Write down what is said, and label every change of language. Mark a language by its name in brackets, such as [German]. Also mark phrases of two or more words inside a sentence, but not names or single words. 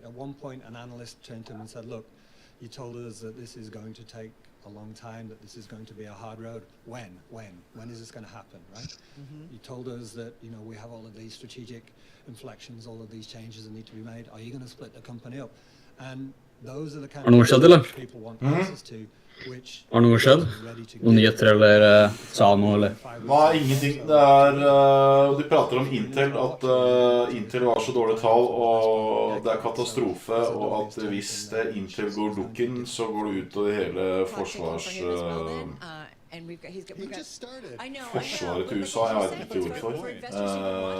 [English] At one point, an analyst turned to him and said, look, you told us that this is going to take a long time, that this is going to be a hard road. When is this going to happen, right? You told us that, you know, we have all of these strategic inflections, all of these changes that need to be made. Are you going to split the company up? And those are the kind of things people want answers to. [Norwegian] Har noe skjedd? Noen nyheter eller sa noe eller? Nei, ingenting. De prater om Intel, at Intel har så dårlige tall og det er katastrofe, og at hvis Intel går dukken, så går det ut over hele Forsvaret til USA, jeg vet ikke hvorfor.